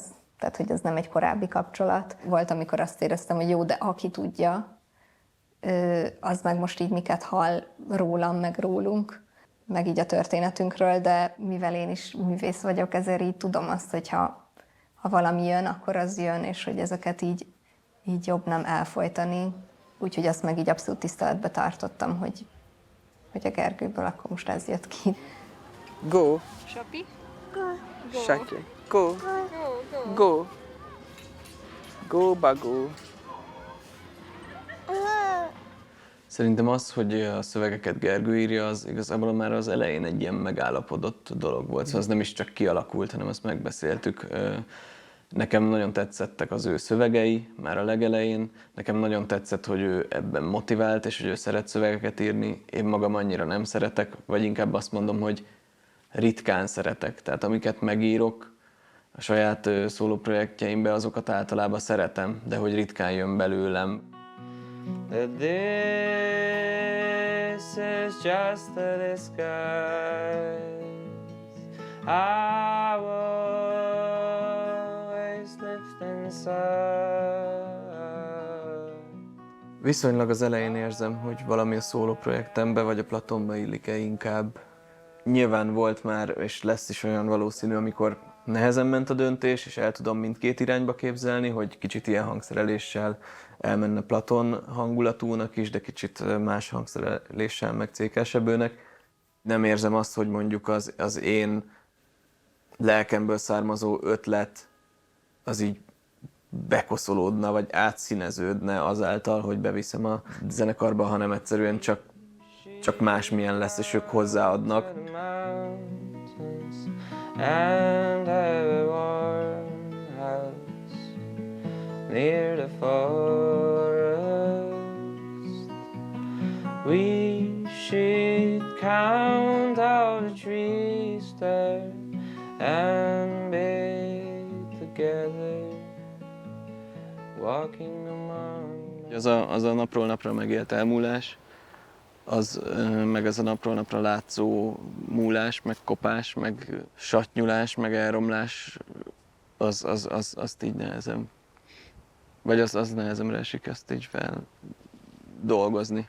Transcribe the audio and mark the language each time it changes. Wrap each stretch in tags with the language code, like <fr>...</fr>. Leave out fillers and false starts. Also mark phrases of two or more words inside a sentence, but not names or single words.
<hu>Tehát, hogy ez nem egy korábbi kapcsolat. Volt, amikor azt éreztem, hogy jó, de aki tudja, az meg most így miket hall rólam, meg rólunk, meg így a történetünkről, de mivel én is művész vagyok, ezért így tudom azt, hogy ha valami jön, akkor az jön, és hogy ezeket így jobb nem elfojtani. Úgyhogy azt meg így abszolút tiszteletbe tartottam, hogy a Gergőből akkor most ez jött ki.</hu> <en>Go! Sopi? Go! Saki! Go! Go! Go, bago!</en> <hu>Szerintem az, hogy a szövegeket Gergő írja, az igazából már az elején egy ilyen megállapodott dolog volt. Szóval az nem is csak kialakult, hanem azt megbeszéltük. Nekem nagyon tetszettek az ő szövegei már a legelején. Nekem nagyon tetszett, hogy ő ebben motivált, és hogy ő szeret szövegeket írni. Én magam annyira nem szeretek, vagy inkább azt mondom, hogy ritkán szeretek. Tehát amiket megírok a saját szólóprojektjeimbe, azokat általában szeretem, de hogy ritkán jön belőlem.</hu> <en>That this is just a disguise. I always lived inside.</en> <hu>Viszonylag az elején érzem, hogy valami a szólóprojektembe vagy a Platonba illik-e inkább. Nyilván volt már, és lesz is olyan valószínű, amikor nehezen ment a döntés, és el tudom mindkét irányba képzelni, hogy kicsit ilyen hangszereléssel elmenne Platon hangulatúnak is, de kicsit más hangszereléssel meg cékelsebőnek. Nem érzem azt, hogy mondjuk az én lelkemből származó ötlet az így bekoszolódna, vagy átszíneződne azáltal, hogy beviszem a zenekarba, hanem egyszerűen csak másmilyen lesz, és ők hozzáadnak.</hu> <en>And a warm house near the forest. We should count all the trees there and be together walking among.</en> <hu>Az a napról napra megélt elmúlás, meg ez a napról napra látszó múlás, meg kopás, meg sattnyulás, meg elromlás, azt így nehezem. Vagy az nehezemre esik ezt így feldolgozni.</hu>